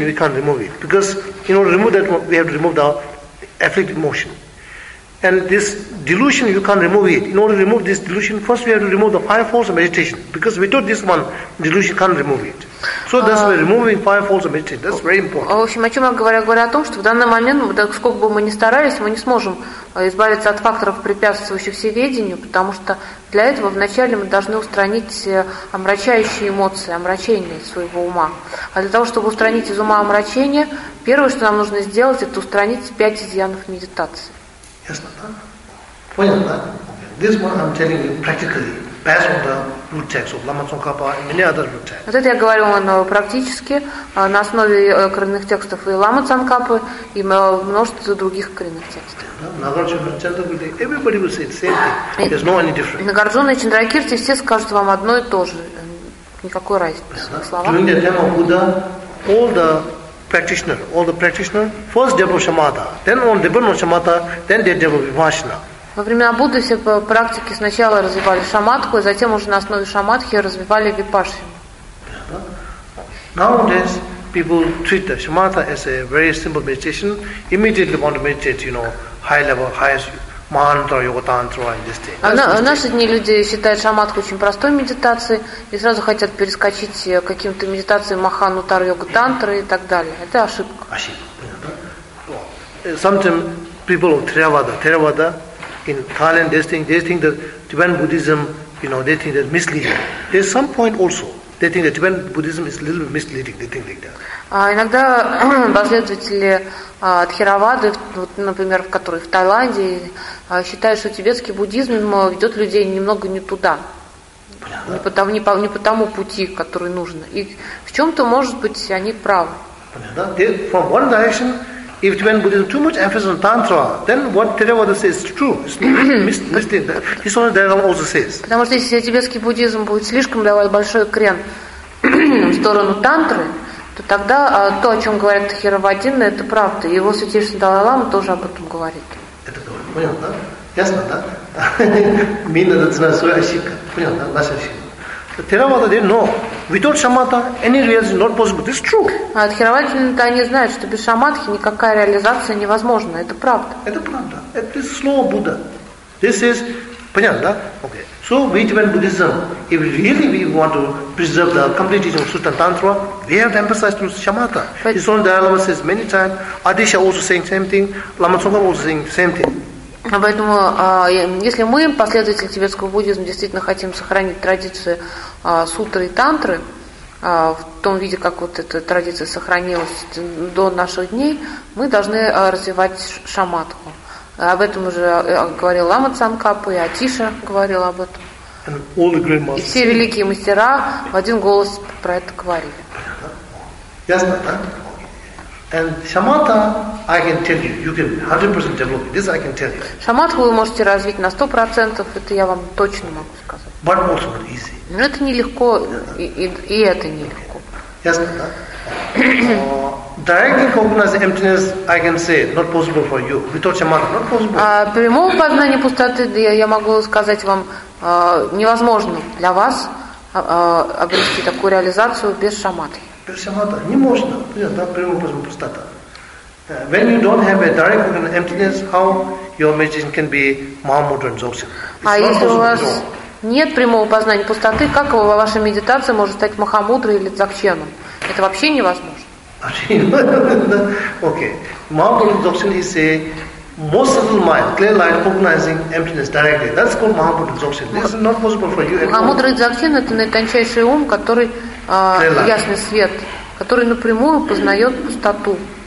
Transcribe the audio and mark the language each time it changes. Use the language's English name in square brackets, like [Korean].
[English] We can't remove it because in order to remove that, we have to remove the afflictive emotion. And this delusion, you can't remove it. In order to remove this delusion, first we have to remove the five faults of meditation. Because without this one, delusion can't remove it. So that's why removing five faults of meditation, that's very important. [Russian] В общем, о чем я говорю? Я говорю о том, что в данный момент, сколько бы мы ни старались, мы не сможем избавиться от факторов, препятствующих всеведению, потому что для этого вначале мы должны устранить омрачающие эмоции, омрачение своего ума. А для того, чтобы устранить из ума омрачение, первое, что нам нужно сделать, это устранить пять изъянов медитации. Ясно, да? Понятно, да? [English] This one I'm telling you practically, based on the root text of Lama Tsongkhapa and many other root texts. [Russian] Вот это я говорю вам практически, на основе коренных текстов и Лама Цанкапы, и множество других коренных текстов. [English] Everybody will say the same thing. There's no any difference. [Russian] Нагарджуна и Чандракирти все скажут вам одно и то же. Никакой разницы. [English] During the time of Buddha, all the practitioner, first develop shamatha, then on develop shamatha, then they develop vipassana. [Russian] Во времена Будды все практики сначала развивали шаматху, и затем уже на основе шаматхи развивали випассану. [English] Nowadays people treat the shamatha as a very simple meditation. Immediately want to meditate, you know, high level, highest mantra, yoga tantra, and this thing. [Russian] В наши дни люди считают шаматху очень простой медитацией и сразу хотят перескочить к каким-то медитациям маханутар, йога тантра и так далее. Это ошибка. [English] Sometimes people of Theravada in Thailand, they think that Tibetan Buddhism, you know, they think that misleading. There's some point also. They think that Tibetan Buddhism is a little bit misleading. They think like that. [Russian] Иногда последователи Тхеравады, вот, например, которые в Таиланде, считают, что тибетский буддизм ведет людей немного не туда, не по тому пути, который нужен. И в чем-то, может быть, они правы. [English] From one direction, if Tibetan Buddhism too much emphasis on tantra, then what Theravada says is true. It's misleading. It's only Dalai Lama also says. [Russian] Потому что если тибетский буддизм будет слишком давать большой крен в сторону тантры, то тогда то, о чем говорит Тхеравадина, это правда. Его святейший Далай Лама тоже об этом говорит. Это говорит. Понял, да? Ясно, да? Мина дацина своя ошибка. Понял, да? Наша ошибка. [English] Тхеравада, they know. Without шамата, any reality is not possible. It's true. [Russian] Тхеравадина-то они знают, что без шаматхи никакая реализация невозможна. Это правда. Это правда. Это слово Будда. [English] This is... [Russian] Понятно, да? Okay. [English] So, we Tibetan Buddhism, if really we want to preserve the complete teaching of Sutta and Tantra, we have to emphasize through shamatha. His own Dalai Lama says many times, Adisha also saying same thing, Lama Tsongkhapa also saying same thing. [Russian] Поэтому, если мы, последователи тибетского буддизма, действительно хотим сохранить традицию сутры и тантры, в том виде, как вот эта традиция сохранилась до наших дней, мы должны развивать шаматху. Об этом уже говорил Лама Цанкапа, и Атиша говорил об этом. И все великие мастера в один голос про это говорили. Ясно, да? [English] And shamatha, I can tell you, you can 100% develop it. This I can tell you. [Russian] Шаматху вы можете развить на 100%, это я вам точно могу сказать. [English] But also not easy. [Russian] Но это нелегко, и это нелегко. Ясно, да? [English] Directly recognize emptiness, I can say, not possible for you. Without shamatha, not possible. [Russian] Прямого познания пустоты, я могу сказать вам, невозможно для вас обрести такую реализацию без шаматы. Без шамата? Не можно. Понятно, да? Прямого познания пустота. [English] When you don't have a direct emptiness, how your meditation can be Mahamudra and Dzogchen? [Russian] А если у вас нет прямого познания пустоты, как ваша медитация может стать Махамудрой или Дзогченом? Это вообще невозможно. [English] Okay. Mahamudra and Dzogchen is a most of the mind, clear light, recognizing emptiness directly. That's called Mahamudra and Dzogchen. This is not possible for you at all. [Russian] Махамудра и Дзогчен — это наитончайший ум, который ясный свет, который напрямую познает пустоту.